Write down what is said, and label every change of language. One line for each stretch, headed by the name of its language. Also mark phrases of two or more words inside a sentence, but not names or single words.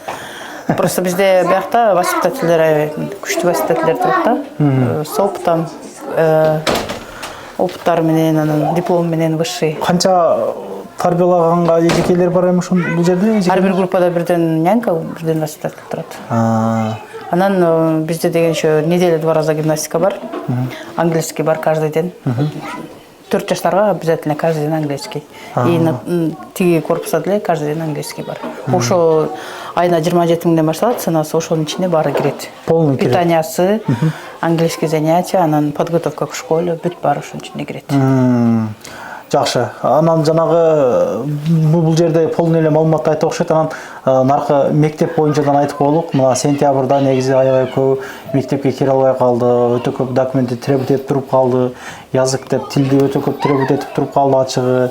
Kyrgyz: Просто бизде биякта воспитательдер, күчтүү воспитательдер турат да.
Russian: С опытом,
Kyrgyz: опыттары менен, анан диплом менен высший. Канча тарбиялаганга эжекелер бар эми ушул бул жерде? Ар бир группада бирден нянька, бирден воспитатель турат. Анан бизде деген
Russian: еще неделя 2 раза гимнастика бар. Английский бар каждый день. 4 жаштарга обязательно каждый день английский.
Kyrgyz: И тиги корпуста деле
Russian: каждый день английский
Kyrgyz: бар. Ошо айына 27 миңден башталат, ценасы ошонун ичине баары кирет. Полный кирет. Питаниясы,
Russian: английский занятия, анан подготовка к школе,
Kyrgyz: бүт баары ошонун ичине кирет. Жакшы. Анан жанагы бул жерде полный эле маалыматты айтып окшойт. Анан наркы мектеп боюнчадан айтып коелук. Мына сентябрда негизи аябай көп мектепке кире албай калды. Өтө көп документти требут этип туруп калды. Язык деп тилди өтө көп требут этип туруп калды ачыгы.